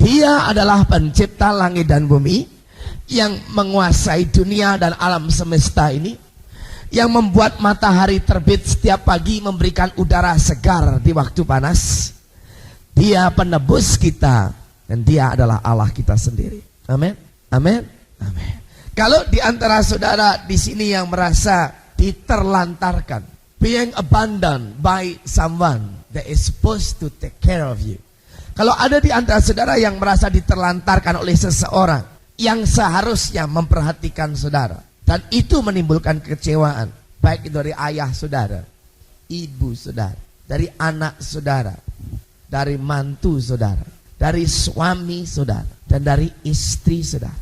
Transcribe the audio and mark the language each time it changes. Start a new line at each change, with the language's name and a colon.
Indonesian: Dia adalah pencipta langit dan bumi, yang menguasai dunia dan alam semesta ini, yang membuat matahari terbit setiap pagi, memberikan udara segar di waktu panas. Dia penebus kita, dan dia adalah Allah kita sendiri. Amin, amin, amin. Kalau di antara saudara di sini yang merasa diterlantarkan,
English: being abandoned by someone that is supposed to take care of you.
Indonesian: Kalau ada di antara saudara yang merasa diterlantarkan oleh seseorang yang seharusnya memperhatikan saudara, dan itu menimbulkan kekecewaan, baik itu dari ayah saudara, ibu saudara, dari anak saudara, dari mantu saudara, dari suami saudara, dan dari istri saudara.